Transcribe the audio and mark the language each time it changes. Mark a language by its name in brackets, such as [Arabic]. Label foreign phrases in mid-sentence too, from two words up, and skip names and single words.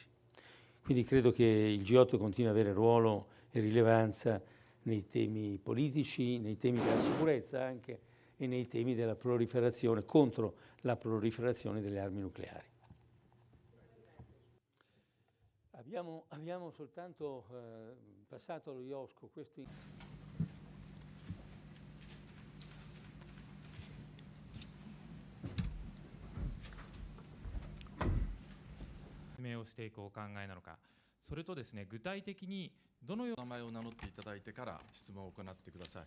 [Italian] Quindi credo che il G8 continui ad avere ruolo e rilevanza nei temi politici, nei temi della sicurezza anche e nei temi della proliferazione, contro la proliferazione delle armi nucleari. Abbiamo soltanto passato allo IOSCO questo. [Japanese] 説明をしていくお考えなのか、それとですね、具体的にどのような名前を名乗っていただいてから質問を行ってください。